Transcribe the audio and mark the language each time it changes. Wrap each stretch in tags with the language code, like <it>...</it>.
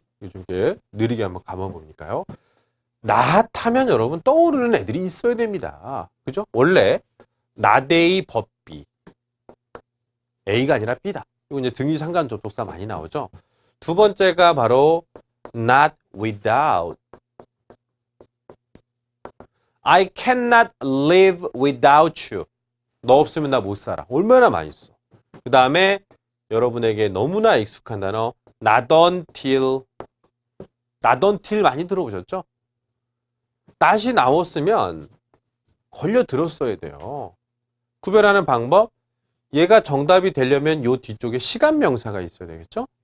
<ko>요즘 게 느리게 한번 감아보니까요. not 하면 여러분 떠오르는 애들이 있어야 됩니다. 그죠? 원래 not A 법비. A가 아니라 B다. 이거 이제 등위 상관 접속사 많이 나오죠. 두 번째가 바로 not without.</ko> <en>I cannot live without you.</en> <ko>너 없으면 나 못 살아. 얼마나 많이 써. 그 다음에 여러분에게 너무나 익숙한 단어 not until. not until 많이 들어보셨죠? not이 나왔으면 걸려 들었어야 돼요. 구별하는 방법, 얘가 정답이 되려면 요 뒤쪽에 시간 명사가 있어야 되겠죠?</ko>